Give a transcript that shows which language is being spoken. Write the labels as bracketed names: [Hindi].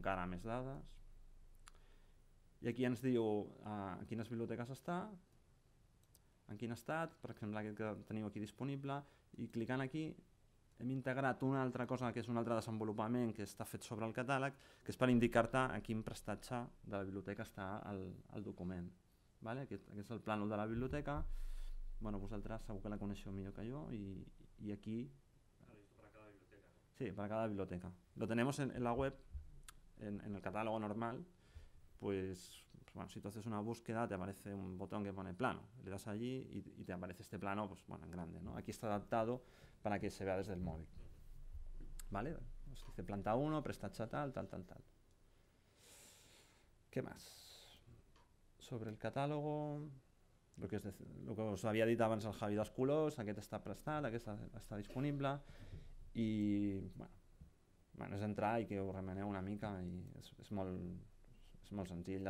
[Catalan] Encara més dades, i aquí ens diu a quines biblioteques està, en quin estat, per exemple aquest que teniu aquí disponible, i clicant aquí hem integrat una altra cosa que és un altre desenvolupament que està fet sobre el catàleg, que és per indicar-te a quin prestatge de la biblioteca està el document. Vale? Aquest és el plànol de la biblioteca, bueno, vosaltres segur que la coneixeu millor que jo, i aquí... [Spanish] Para cada biblioteca. Sí, para cada biblioteca. Lo tenemos en la web, en el catálogo normal, pues bueno, si tú haces una búsqueda te aparece un botón que pone plano, le das allí y te aparece este plano, pues bueno, en grande, ¿no? Aquí está adaptado para que se vea desde el móvil, ¿vale? Pues dice planta 1, prestatge tal. ¿Qué más? Sobre el catálogo, [Catalan] el que us havia dit abans el Javi dels colors, aquest està prestat, aquest està disponible i bueno, és entrar i que ho remeneu una mica i és molt senzill.